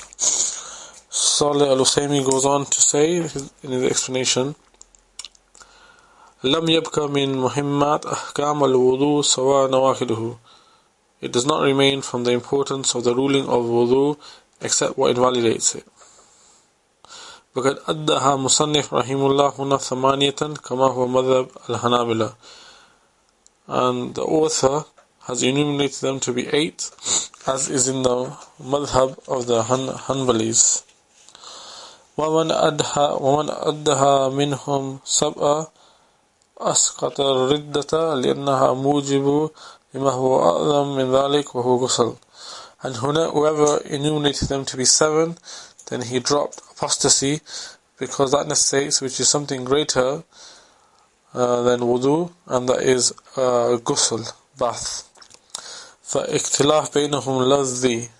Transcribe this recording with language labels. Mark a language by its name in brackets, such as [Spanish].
[English] Salih al-Usaymi goes on to say in his explanation, [Arabic] Lam yabka min muhimmat ahkam al-wudu sawa nawakiduhu. [English] It does not remain from the importance of the ruling of wudu except what invalidates it. [Arabic] وقد أدها مصنف رحمه الله هنا ثمانية كما هو مذهب الحنابلة. [English] And the author has enumerated them to be 8, as is in the madhab of the Hanbalis. [Arabic] ومن أدها منهم سبعة أسقط الردة لأنها موجب لما هو أعظم من ذلك وهو غسل. [English] And whoever enumerated them to be 7, then he dropped apostasy, because that necessitates, which is something greater than wudu, and that is ghusl, bath. [Arabic] فاختلاف بينهم لفظي.